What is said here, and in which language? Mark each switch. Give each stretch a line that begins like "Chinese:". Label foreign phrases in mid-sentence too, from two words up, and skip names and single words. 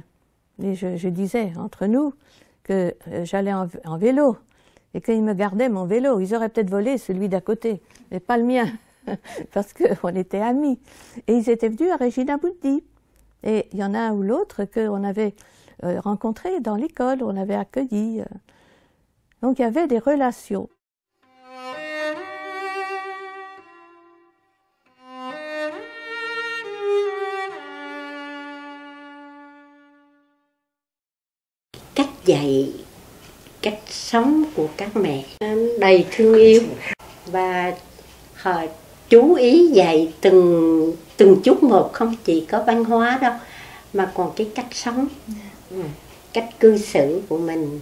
French: Et je disais entre nous que j'allais en vélo et qu'ils me gardaient mon vélo. Ils auraient peut-être volé celui d'à côté, mais pas le mien, parce qu'on était amis. Et ils étaient venus à Regina Mundi. Et il y en a un ou l'autre qu'on avait rencontré dans l'école, on avait accueilli. Donc il y avait des relations.
Vietnamese: Cách dạy, cách sống của các mẹ đầy thương yêu và họ chú ý dạy từng chút một, không chỉ có văn hóa đâu mà còn cái cách sống, cách cư xử của mình.